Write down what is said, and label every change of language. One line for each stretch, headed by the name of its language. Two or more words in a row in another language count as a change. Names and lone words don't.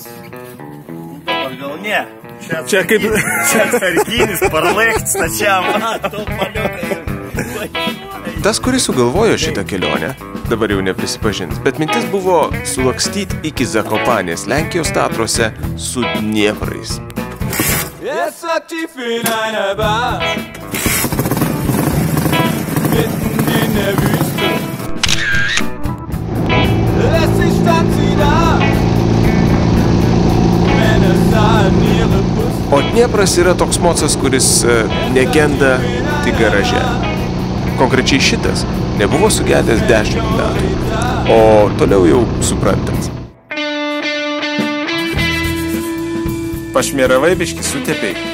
Lithuanian: Dabar gal ne. Čia kaip... Čia tarkinis, parlėkti stačiam. Tas, kuris sugalvojo šitą kelionę, dabar jau neprisipažins, bet mintis buvo sulakstyti iki Zakopanės Lenkijos Tatruose su Dnieprais.
German: Es war tief in einer Bar, mitten in der Wüste. Letztlich stand sie da, Männer sahen ihre Brust.
Lithuanian: O Dniepras yra toks mocas, kuris negenda tik garaže. Konkrečiai šitas nebuvo sugedęs 10 metų, o toliau jau suprantat. Pašmėravai biškį sutepei.